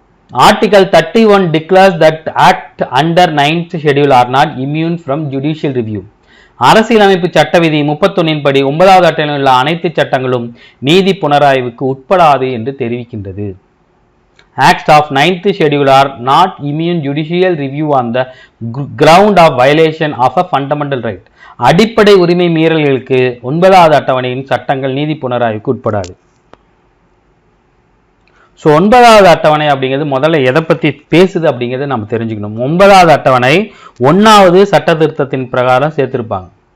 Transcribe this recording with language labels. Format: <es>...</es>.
<en>Article 31 declares that acts under 9th schedule are not immune from judicial review.</en> <ta>அரசியலமைப்பு சட்ட விதி 31 படி 9வது அட்டவணையில் உள்ள அனைத்து சட்டங்களும் நீதி புனராய்வுக்கு உட்படாது என்று தெரிவிக்கின்றது.</ta> <en>Acts of 9th schedule are not immune judicial review on the ground of violation of a fundamental right.</en> <ta>அடிப்படை உரிமை மீறல்களுக்கு 9வது அட்டவணையின் சட்டங்கள் நீதி புனராய்வுக்கு உட்படாது. ஸோ 9வது அட்டவணை அப்படிங்கிறது முதல்ல எதை பற்றி பேசுது அப்படிங்கிறத நம்ம தெரிஞ்சுக்கணும். 9வது அட்டவணை 1வது சட்ட திருத்தத்தின் பிரகாரம் சேர்த்திருப்பாங்க.</ta>